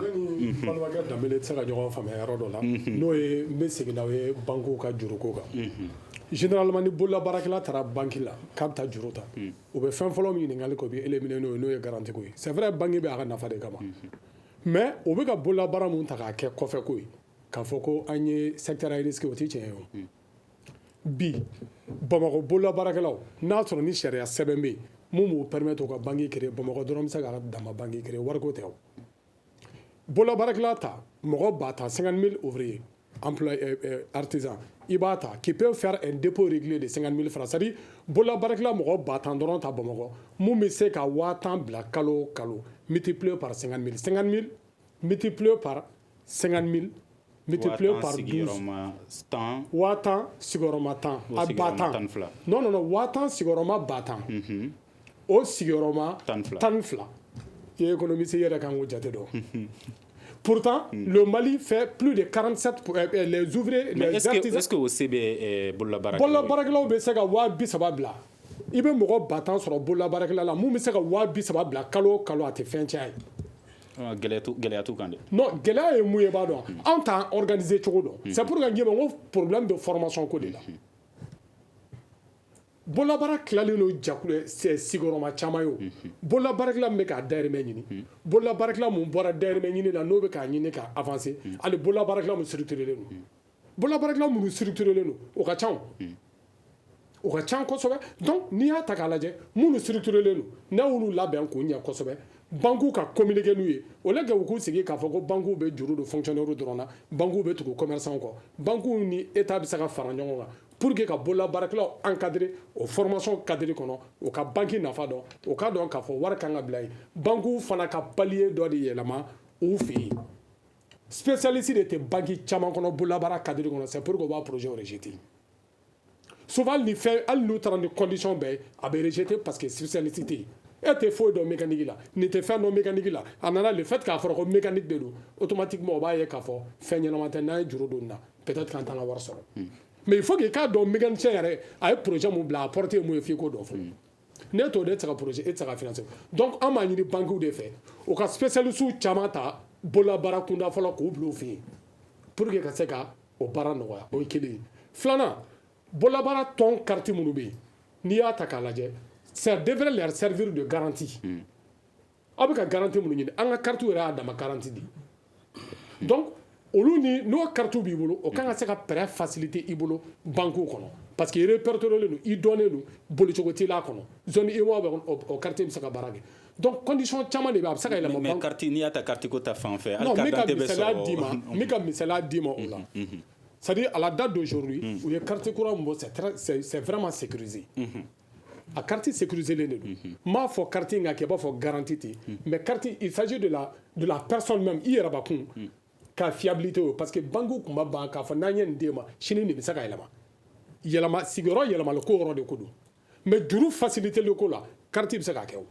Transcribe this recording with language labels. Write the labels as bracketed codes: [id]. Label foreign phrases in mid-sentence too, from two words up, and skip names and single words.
[bm] ne ni balimakɛ danbele tɛ se ka ɲɔgɔn faamuya yɔrɔ dɔ la n'o ye n bɛ segin n'aw ye bankuw ka juruko kan généralement ni bololabaarakɛla taara banki la k'a bɛ taa juru ta u bɛ fɛn fɔlɔ min ɲininkali kɛ o bɛ éliminer n'o ye n'o ye garantie ko ye [fr] c'est vrai [bm] banki bɛ a ka nafa de kama mais o bɛ ka bololabaara mun ta k'a kɛ kɔfɛ ko ye k'a fɔ ko an ye [fr] secteur à risque [bm] o tɛ tiɲɛ ye o bi bamakɔ bololabaarakɛlaw n'a sɔrɔ ni sariya sɛbɛn bɛ yen mun b'u permettre u ka banki créer bamakɔ dɔrɔn bɛ se k'a dama banki créer wariko tɛ o bololabaarakɛla ta mɔgɔ b'a ta 50 000 ouvriers artisans i b'a ta [fr] qui peut faire un dépôt régulier de 50 000 francs c'est à dire [bm] bololabaarakɛla mɔgɔ ba tan dɔrɔn ta bamakɔ mun bɛ se ka 50 bila kalo o kalo [fr] multiplié par 50 000 50 000 multiplié par 50 000 multiplié par 12 [bm] watan sigiyɔrɔma 10 a ba tan [fr] non non non [bm] watan sigiyɔrɔma ba tan o sigiyɔrɔma 12 i ye économiste yɛrɛ kan k'o jate dɔn. [fr] Pourtant, le Mali fait plus de 47 les ouvriers, mais les artisans. Est-ce que au CB [bm] bololabaarakɛlaw bɛ se ka 230 bila i bɛ mɔgɔ 50 sɔrɔ bololabaarakɛla la mun bɛ se ka 230 bila kalo o kalo a tɛ fɛn tiɲɛ ye. Gɛlɛya t'u kan dɛ. Non, gɛlɛya ye mun ye b'a dɔn anw t'an organiser cogo dɔn [fr] c'est pour que [bm] n k'i ma n ko [fr] problème de formation [bm] ko de la. bololabaara tilalen don jakulu sigiyɔrɔma caman ye o bololabaarakɛla min bɛ k'a dahirimɛ ɲini bololabaarakɛla mun bɔra dahirimɛ ɲini na n'o bɛ k'a ɲini ka avancer hali bololabaarakɛla mun structurelen don bololabaarakɛla minnu structurelen don o ka ca o ka ca kosɛbɛ donc n'i y'a ta k'a lajɛ minnu structurelen don n'a y'olu labɛn k'o ɲɛ kosɛbɛ bankuw ka communiquer n'u ye [fr] au lieu que [bm] u k'u sigi k'a fɔ ko bankuw bɛ juru don fonctionnaire dɔrɔn na bankuw bɛ tugu commerçant kɔ bankuw ni état bɛ se ka fara ɲɔgɔn kan [fr] pour que [bm] ka bololabaarakɛlaw encadrer o formation cadre kɔnɔ o ka banki nafa dɔn o ka dɔn k'a fɔ wari kan ka bila yen bankuw fana ka palier dɔ de yɛlɛma u fɛ yen spécialiste de tɛ banki caman kɔnɔ bololabaara cadre kɔnɔ [fr] c'est pour que [bm] u b'a projet rejeter souvent hali n'u taara ni condition bɛɛ a bɛ rejeter [fr] parce que spécialiste [bm] tɛ yen e tɛ foyi dɔn mécanique la nin tɛ fɛn dɔn mécanique la a nana [fr] le fait [bm] k'a fɔra ko mécanique de don automatiquement o b'a ye k'a fɔ fɛn ɲɛnama tɛ n'an ye juru don nin na peut-être qu'an t'an ka wari sɔrɔ [fr] mais il faut que [bm] k'a dɔn mécanicien yɛrɛ a ye projet mun bila a porte ye mun ye f'i k'o dɔn fɔlɔ ne t'o de tɛ se ka projet e tɛ se ka financer donc an b'a ɲini banquiw de fɛ u ka spécialistes caman ta bololabaara kunda fɔlɔ k'u bila u fɛ yen pour que ka se ka o baara nɔgɔya o ye kelen ye filanan bololabaara tɔn carte minnu bɛ yen n'i y'a ta k'a lajɛ [fr] ça devrait leur servir de garantie [bm] aw bɛ ka garantie minnu ɲini an ka carte yɛrɛ y'a dama garantie de donc olu ni n'o carte b'i bolo o kan ka se ka prêt faciliter i bolo banquiw kɔnɔ [fr] parce que [bm] i répertorié don i dɔnnen don bolicogo t'i la kɔnɔ zone UEMOA bɛ o carte bɛ se ka baara kɛ donc condition caman de bɛ a bɛ se ka yɛlɛma [fr] mais carte [bm] n'i y'a ta carte ko ta fan fɛ non n bɛ ka misaliya d'i ma o la [fr] c'est-à-dire à la date d'aujourd'hui [bm] u ye carte kura min bɔ [fr] c'est vraiment sécurisé [bm] a [fr] carte sécurisé [bm] len de don n m'a fɔ carte in ka kɛ i b'a fɔ garantie ten [fr] mais carte il s'agit de la personne même [bm] i yɛrɛ bakun ka fiabilité o [fr] parce que banque [bm] tun ma ban k'a fɔ n'an ye nin d'e ma sini nin bɛ se ka yɛlɛma sigiyɔrɔ yɛlɛmali ko yɔrɔ de ko don mais juru facilité le ko la carte bɛ se k'a kɛ o.